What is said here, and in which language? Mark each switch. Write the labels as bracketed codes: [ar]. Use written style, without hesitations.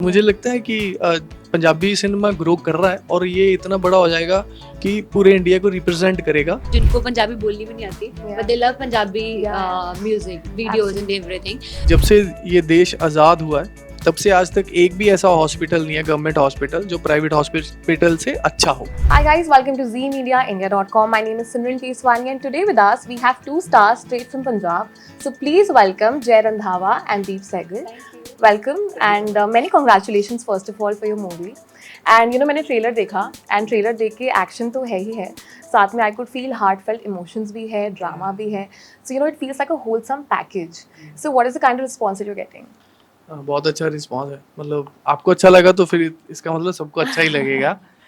[hi] मुझे लगता है कि पंजाबी सिनेमा ग्रो कर रहा है और ये इतना बड़ा हो जाएगा कि पूरे इंडिया को रिप्रेजेंट करेगा। जिनको पंजाबी बोलनी भी नहीं आती [en] but they love [hi] Punjabi [en] Yeah. Music videos and everything. [hi] जब से ये देश आज़ाद हुआ है तब से आज तक एक भी ऐसा हॉस्पिटल नहीं है, गवर्नमेंट हॉस्पिटल, जो प्राइवेट हॉस्पिटल से अच्छा हो। [en] Hi guys, welcome to Z Media India.com. My name is Simran Keswani and today with us we have two stars straight from Punjab. So please welcome Jay Randhawa and Deep Sehgal. Welcome and many congratulations first of all for your movie. And you know [hi] मैंने trailer देखा and trailer देख के action तो है ही है, साथ में [en] I could feel heartfelt emotions [hi] भी है, ड्रामा भी है. [en] So you know it feels like a wholesome package. So what is the kind of response you are getting? [hi] बहुत अच्छा रिस्पांस है, मतलब आपको अच्छा लगा तो फिर इसका मतलब सबको अच्छा ही लगेगा।